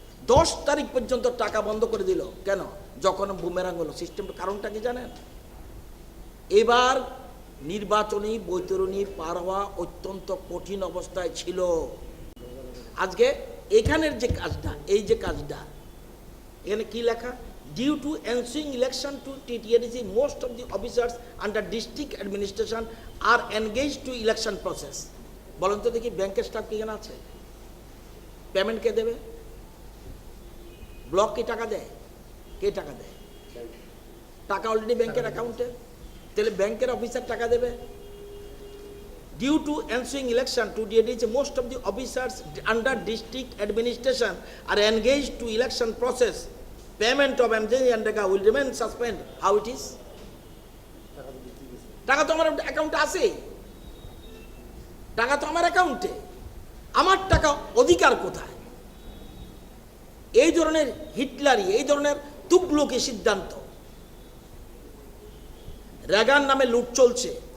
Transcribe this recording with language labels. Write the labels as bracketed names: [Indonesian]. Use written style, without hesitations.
[Bangla] 10 তারিখ পর্যন্ত টাকা বন্ধ করে দিল কেন? যখন বুমেরাং হলো সিস্টেমটা, কারণটা কি জানেন? এবার নির্বাচনী বৈতরণী পার হওয়া অত্যন্ত কঠিন অবস্থায় ছিল। আজকে এখানের যে কাজটা, এই যে কাজটা, এখানে কি লেখা? [English] Due to ensuing election to TTRC, most of the officers under district administration are engaged to election process. [Bangla] বলেন তো দেখি, ব্যাংকের স্টাফ কি এখানে আছে? পেমেন্ট কে দেবে? ব্লক কি টাকা দেয়? কে টাকা দেয়? টাকা অলরেডি ব্যাংকের অ্যাকাউন্টে, তাহলে ব্যাংকের অফিসার টাকা দেবে। [English] Due to ensuing election to TTRC, most of the officers under district administration are engaged to election process. Payment of MJ and Rega will remain suspended. How it is? [Bangla] টাকা তো আমার অ্যাকাউন্টে আছে, টাকা তো আমার অ্যাকাউন্টে, আমার টাকা অধিকার কোথায়? এই ধরনের হিটলারি, এই ধরনের তুগলকি সিদ্ধান্ত, রেগান নামে লুট চলছে।